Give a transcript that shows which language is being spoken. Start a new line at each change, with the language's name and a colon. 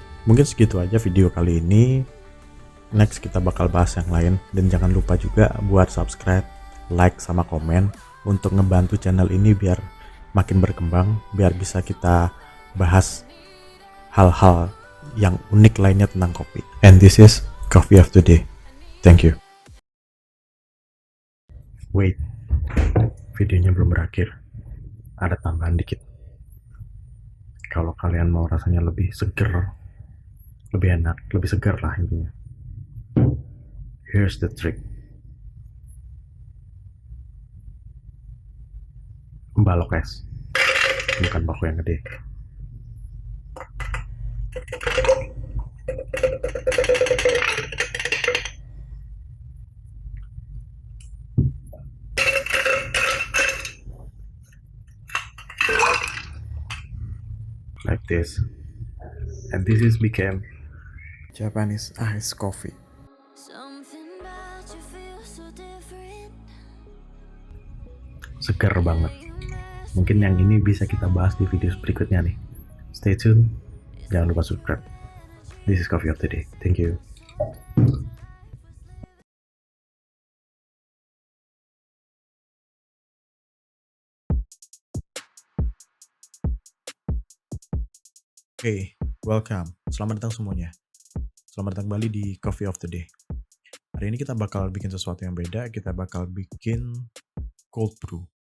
Indonesian: Mungkin segitu aja video kali ini.
English: Next
Indonesian: kita bakal bahas yang lain, dan jangan lupa juga buat subscribe, like, sama komen untuk ngebantu channel ini biar makin berkembang, biar bisa kita bahas hal-hal yang unik lainnya tentang kopi.
English: And this is Coffee of Today. Thank you. Wait,
Indonesian: videonya belum berakhir. Ada tambahan dikit. Kalau kalian mau rasanya lebih seger, lebih enak, lebih segar lah intinya,
English: here's the trick.
Indonesian: Balok es, bukan balok yang gede.
English: Like this, and this is became Japanese ice coffee. Something about you feels so different.
Indonesian: Segar banget. Mungkin yang ini bisa kita bahas di video berikutnya nih.
English: Stay tune,
Indonesian: jangan lupa subscribe.
English: This is Coffee of the Day. Thank you. Hey, welcome.
Indonesian: Selamat datang semuanya. Selamat datang kembali di Coffee of the Day. Hari ini kita bakal bikin sesuatu yang beda. Kita bakal bikin cold brew.